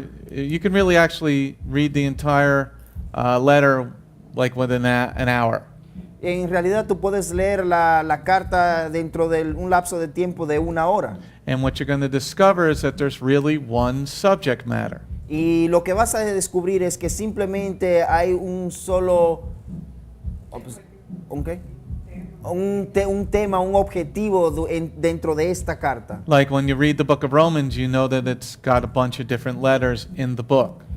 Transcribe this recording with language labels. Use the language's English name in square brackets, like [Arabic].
[English] You can really actually read the entire letter like within an hour. [Spanish] En realidad tú puedes leer la carta dentro de un lapso de tiempo de una hora. [English] And what you're going to discover is that there's really one subject matter. [Spanish] Y lo que vas a descubrir es que simplemente hay un solo un tema, un objetivo dentro de esta carta. [English] Like when you read the book of Romans, you know that it's got a bunch of different letters in the book.